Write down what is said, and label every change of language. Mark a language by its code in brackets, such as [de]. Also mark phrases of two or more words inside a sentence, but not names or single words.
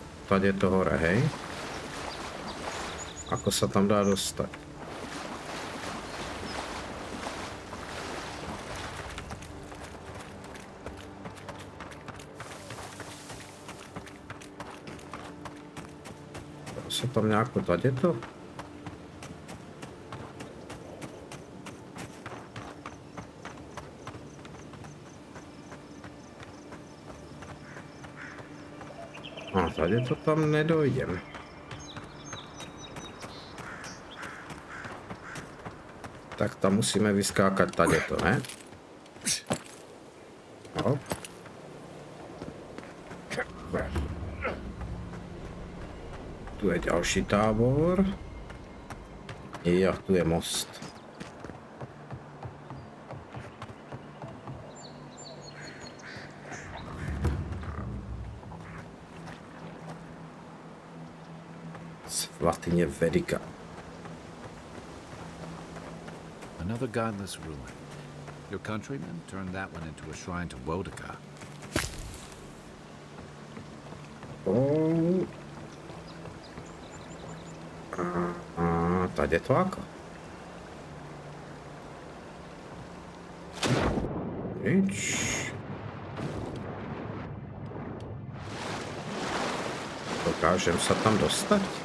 [sk] Tady je to hore, hej? Ako sa tam dá dostať? Sa tam nejako tady to? A tady to tam nedojdem. Tak tam musíme vyskákať tady to, ne? Hop. Tu je ďalší tábor. Jo, tu je most. Svatyne Vedika. [en] Another godless ruin. Your countrymen turned that one into a shrine to Wodaka. [sk] Tady je to ako? Nič. Dokážem sa tam dostať?